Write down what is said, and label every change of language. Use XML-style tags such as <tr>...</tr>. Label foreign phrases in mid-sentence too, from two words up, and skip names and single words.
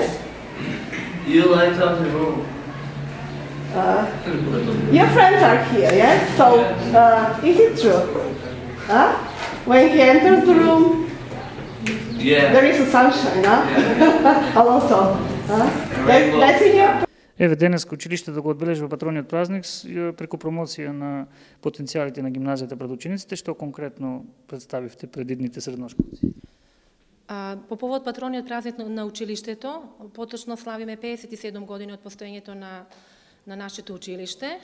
<en>You light up the room. Your friends are here, yes? So, is it true? When he enters the room, there is a sunshine, a lot of. That's in your...</en> <mk>Еве, денеска училиште да го одбележува патрониот празник преку промоција на потенцијалите на гимназијата пред учениците, што конкретно представивте пред идните средношколци? По повод патрониот празник на училиштето, поточно славиме 57 години од постоењето на нашето училиште.</mk>